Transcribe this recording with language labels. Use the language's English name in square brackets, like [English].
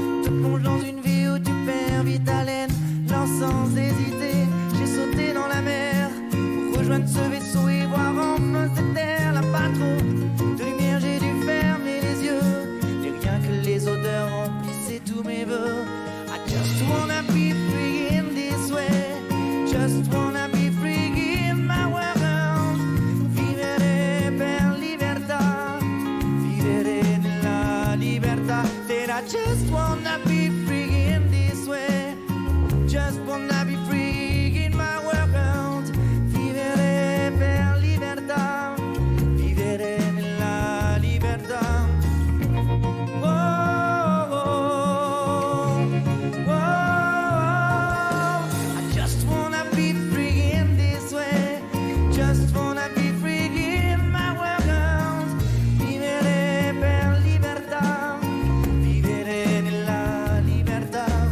[French] Te plonge dans une vie où tu perds vite haleine. Là sans hésiter, j'ai sauté dans la mer. Rejoindre ce vaisseau et voir enfin cette terre. Là pas trop de lumière, j'ai dû fermer les yeux. Et rien que les odeurs remplissaient tous mes vœux. [English] I just wanna be free in this way. Just wanna be free in my world. [Italian] Vivere per libertà. Vivere nella libertà. [English] Said I just wanna be free in this way. Just wanna be free in my world. [Italian] Vivere per libertà, vivere nella libertà. Oh, oh, oh, oh. [English] I just wanna be free in this way. Just wanna be free in my world. [Italian] Vivere per libertà, vivere nella libertà.